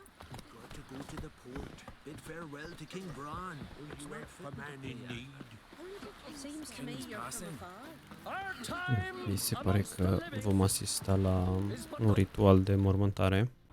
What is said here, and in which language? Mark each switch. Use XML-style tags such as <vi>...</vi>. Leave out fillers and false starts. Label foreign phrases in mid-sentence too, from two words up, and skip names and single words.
<en>Got to go to the port. Bid farewell to King Bran. You wait for man in need. It seems to me you're from afar. Our time</en> <ro>Mi se pare că vom asista la un ritual de mormântare.</ro>